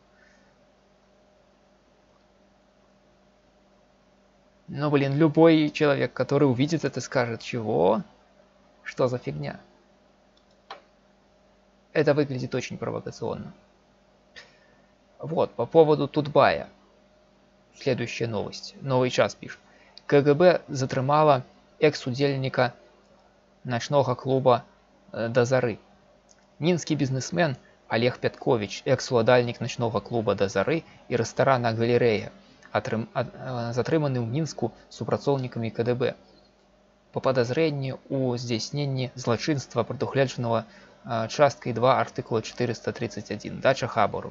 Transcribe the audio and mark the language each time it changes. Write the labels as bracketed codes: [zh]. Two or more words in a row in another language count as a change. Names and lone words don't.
[ru] Ну, блин, любой человек, который увидит это, скажет, чего? Что за фигня? Это выглядит очень провокационно. Вот, по поводу Тутбая. Следующая новость. Новый час пишет. КГБ затрымала экс-удельника ночного клуба «До Зары». [be] Мінскі бізнесмен Олег Пяткович, экс-уладальнік [ru] ночного клуба [be] «До Зары» і рэстарана «Галерэя», затрыманы ў Мінску супрацоўнікамі КДБ па падазрэнні ў здзяйсненні злачынства, прадугледжанага часткай 2 артыкула 431 дача хабару.